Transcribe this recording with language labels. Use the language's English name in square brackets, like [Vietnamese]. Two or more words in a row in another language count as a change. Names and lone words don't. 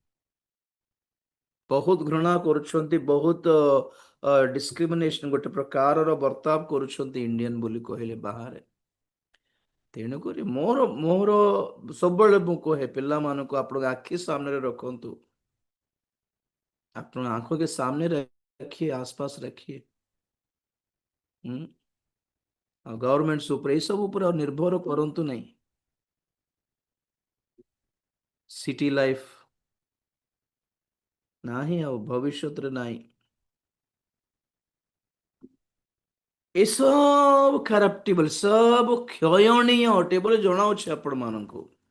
[Odia] ବହୁତ ଘୃଣା କରୁଛନ୍ତି, ବହୁତ ଡିସ୍କ୍ରିମିନେସନ ଗୋଟେ ପ୍ରକାରର ବର୍ତାବ କରୁଛନ୍ତି ଇଣ୍ଡିଆନ ବୋଲି କହିଲେ ବାହାରେ। ତେଣୁକରି ମୋର ମୋର ସବୁବେଳେ ମୁଁ କହେ ପିଲାମାନଙ୍କୁ ଆପଣଙ୍କ ଆଖି ସାମ୍ନାରେ ରଖନ୍ତୁ, ଆପଣ [Hindi] आंखों के सामने रखिए, आसपास रखिए। [Odia] ହୁଁ। ଆଉ ଗଭର୍ଣମେଣ୍ଟ ଉପରେ, ଏଇ ସବୁ ଉପରେ ଆଉ ନିର୍ଭର କରନ୍ତୁ ନାହିଁ। [English] city life [Odia] ନାହିଁ, ଆଉ ଭବିଷ୍ୟତରେ ନାହିଁ। ଏସବୁ ଖରାପ ସବୁ କ୍ଷୟଣୀୟ ଅଟେ ବୋଲି ଜଣାଉଛି ଆପଣ ମାନଙ୍କୁ।